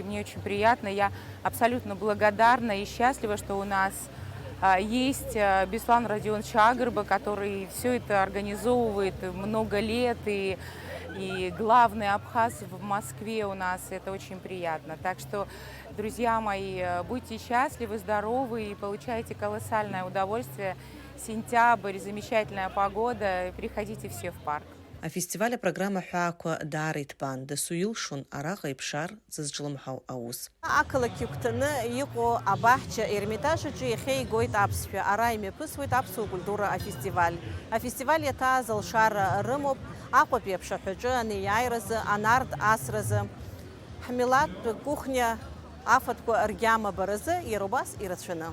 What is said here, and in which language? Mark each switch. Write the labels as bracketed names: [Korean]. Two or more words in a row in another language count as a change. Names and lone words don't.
[Russian] Мне очень приятно, я абсолютно благодарна и счастлива, что у нас есть Беслан Родионович Агарба, который все это организовывает много лет, и главный абхаз в Москве у нас, это очень приятно. Так что, друзья мои, будьте счастливы, здоровы и получайте колоссальное удовольствие. Сентябрь, замечательная погода, приходите все в парк. [Abkhazian] Афестиваля программа ҳәаақәа даара иҭбан, дасу илшон араҟа иԥшаар зызҿлымҳау аус. Ақалақь игәҭаны иҟоу абаҳча Ермитаж аҿы иахьа игоит аԥсшәа. Ара имҩаԥысуеит аԥсуа культура афестиваль. Афестиваль иаҭааз алшара рымоуп Аҟәатәи аԥшаҳәаҿы анеиааиразы, анарт асразы, ҳмилаҭтә кухниа афатәқәа ргьама баразы иара убас ирацәаны.